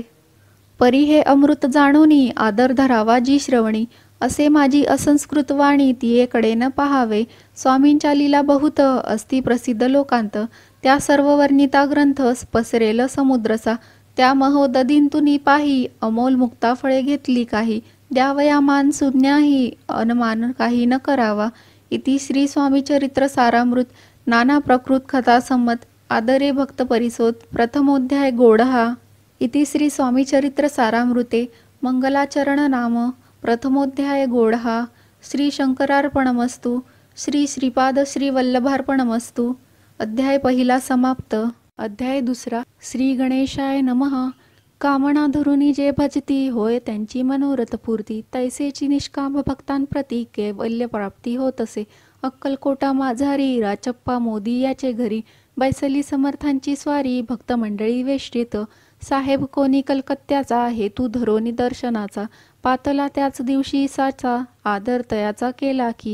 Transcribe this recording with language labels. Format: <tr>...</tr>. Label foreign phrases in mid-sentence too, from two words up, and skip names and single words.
<mr>परी हे अमृत जाणूनी आदर धरावा जी श्रवणी असे माझी असंस्कृत वाणी तियेकडे न पहावे. स्वामींच्या लीला बहुत अस्ति प्रसिद्ध लोकांत त्या सर्व वर्णिता ग्रंथ पसरेल समुद्रसा. त्या महोदधींतुनी पाही अमोल मुक्ता फळे घेतली काही द्यावया मान सुज्ञाही अनमान काही न करावा. इति श्री स्वामी चरित्र सारामृत नाना प्रकृत कथा संमत आदरे भक्त परिसोत प्रथमोध्याय गोडहा. इति श्री स्वामी चरित्र सारामृते मंगलाचरण नाम प्रथमोध्याय गोडहा.</mr> <sa>श्री शंकरार्पणमस्तु. श्री श्रीपाद श्री वल्लभार्पणमस्तु.</sa> <mr>अध्याय पहिला समाप्त. अध्याय दुसरा.</mr> <sa>श्री गणेशाय नमः.</sa> <mr>कामना धरुनी जे भजती होय त्यांची मनोरथ पूर्ती तैसेची निष्काम भक्तांप्रती कैवल्य प्राप्ती होत असे. अक्कलकोटा माझारी राचप्पा मोदी याचे घरी बैसली समर्थांची स्वारी भक्त मंडळी वेष्टीत. साहेब कोणी कलकत्त्याचा हेतू धरोनी दर्शनाचा पातला त्याच दिवशी साचा आदर तयाचा केला की.</mr>